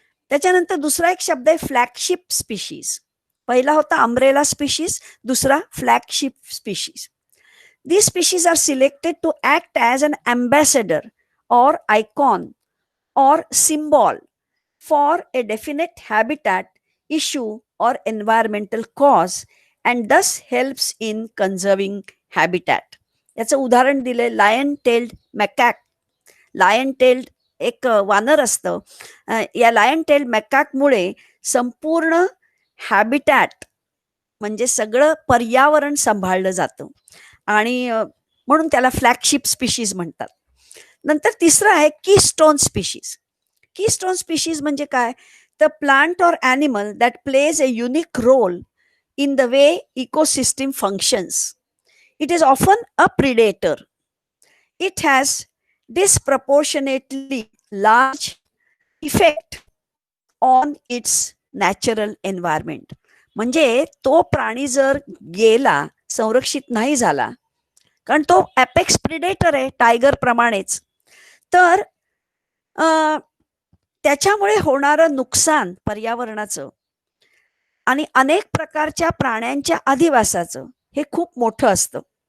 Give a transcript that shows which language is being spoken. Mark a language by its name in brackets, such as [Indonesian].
[Marathi] त्याच्यानंतर दुसरा एक शब्द आहे फ्लॅगशिप स्पीशीज. पहिला होता अम्ब्रेला स्पीशीज, दुसरा flagship species. [English] These species are selected to act as an ambassador or icon or symbol for a definite habitat issue or environmental cause and this helps in conserving habitat. [Marathi] याचं उदाहरण दिलंय lion tailed मॅकॅक. Lion tailed एक वानर असतं. या lion tailed मॅकॅकमुळे संपूर्ण habitat म्हणजे सगळं पर्यावरण सांभाळलं जातं आणि म्हणून त्याला फ्लॅगशिप स्पीशीज म्हणतात. नंतर तिसरं आहे कीस्टोन स्पीशीज. कीस्टोन स्पीशीज म्हणजे काय? [English] The plant or animal that plays a unique role in the way ecosystem functions. It is often a predator. It has disproportionately large effect on its natural environment. [Marathi] म्हणजे तो प्राणी जर गेला, संरक्षित नाही झाला, कारण तो अपेक्स प्रिडेटर आहे टायगर प्रमाणेच, तर त्याच्यामुळे होणारं नुकसान पर्यावरणाचं आणि अनेक प्रकारच्या प्राण्यांच्या अधिवासाचं हे खूप मोठं असतं.